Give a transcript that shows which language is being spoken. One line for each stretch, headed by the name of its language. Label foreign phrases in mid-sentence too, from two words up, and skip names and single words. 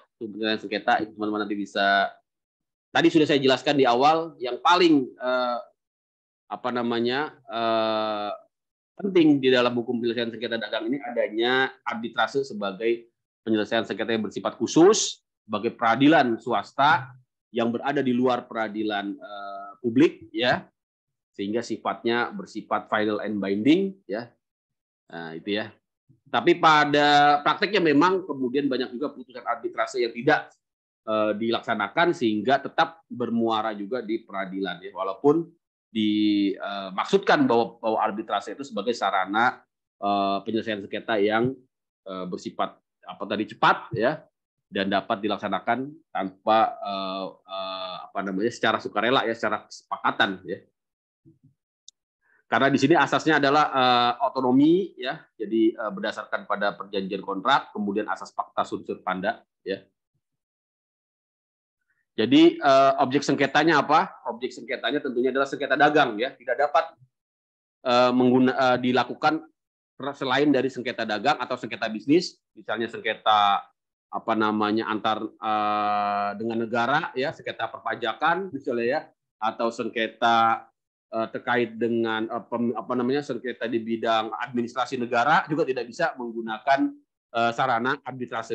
Indonesian: Hukum penyelesaian sengketa itu teman-teman nanti bisa. Tadi sudah saya jelaskan di awal, yang paling penting di dalam hukum penyelesaian sengketa dagang ini adanya arbitrase sebagai penyelesaian sengketa yang bersifat khusus, sebagai peradilan swasta yang berada di luar peradilan publik, ya, sehingga sifatnya bersifat
English: final and binding,
Indonesian: ya. Nah, itu, ya. Tapi pada prakteknya memang kemudian banyak juga putusan arbitrase yang tidak dilaksanakan sehingga tetap bermuara juga di peradilan, ya, walaupun dimaksudkan bahwa arbitrase itu sebagai sarana penyelesaian sengketa yang bersifat cepat, ya, dan dapat dilaksanakan tanpa secara sukarela, ya, secara kesepakatan, ya. Karena di sini asasnya adalah otonomi, ya, jadi berdasarkan pada perjanjian kontrak, kemudian asas
Latin: fakta sunt servanda,
Indonesian: ya. Jadi objek sengketanya apa? Objek sengketanya tentunya adalah sengketa dagang, ya, tidak dapat dilakukan selain dari sengketa dagang atau sengketa bisnis, misalnya sengketa antar dengan negara, ya, sengketa perpajakan misalnya, ya, atau sengketa terkait dengan sengketa di bidang administrasi negara juga tidak bisa menggunakan sarana arbitrase.